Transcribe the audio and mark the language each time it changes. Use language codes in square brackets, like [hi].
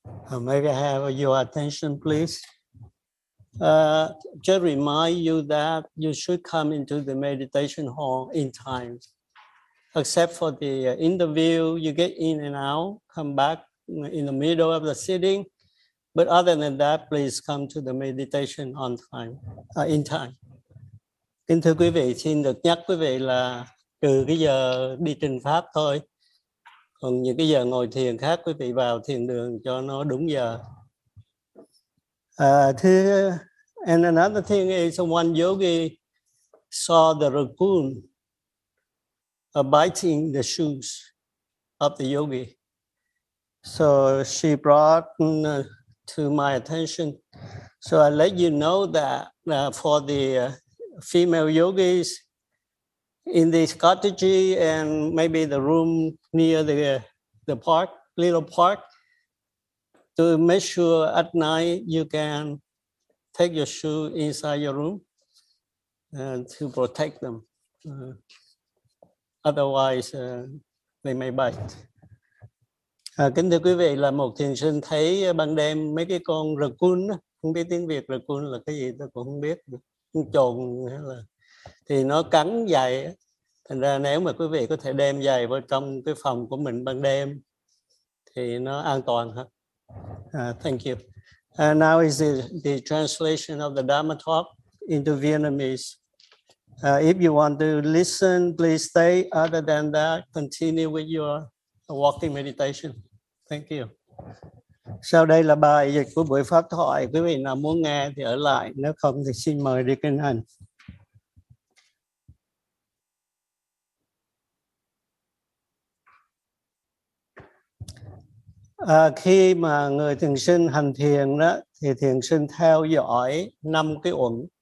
[en] May I have your attention, please? Just remind you that you should come into the meditation hall in time. Except for the interview, you get in and out, come back in the middle of the sitting. But other than that, please come to the meditation on time, in time. [vi] Kính thưa quý vị, xin được nhắc quý vị là trừ cái giờ đi trình pháp thôi. Còn những cái giờ ngồi thiền khác, quý vị vào thiền đường cho nó đúng giờ. [en] And another thing is, one yogi saw the raccoon biting the shoes of the yogi. So she brought to my attention. So I let you know that for the female yogis in this cottage and maybe the room near the park, little park, to make sure at night you can take your shoe inside your room and to protect them. Otherwise, they may bite. [vi] Kính thưa quý vị, là một thiền sinh thấy ban đêm mấy cái con raccoon, không biết tiếng Việt raccoon là cái gì, tôi cũng không biết, con chồn hay là, thì nó cắn giày. Thành ra nếu mà quý vị có thể đem giày vào trong cái phòng của mình ban đêm thì nó an toàn hơn. [en] Thank you. Now is the translation of the Dharma talk into Vietnamese. If you want to listen, please stay. Other than that, continue with your walking meditation. Thank you. [vi] Sau đây là bài dịch của buổi pháp thoại. Quý vị nào muốn nghe thì ở lại, nếu không thì xin mời đi kinh hành. Khi mà người thiền sinh hành thiền đó, thì thiền sinh theo dõi năm cái uẩn.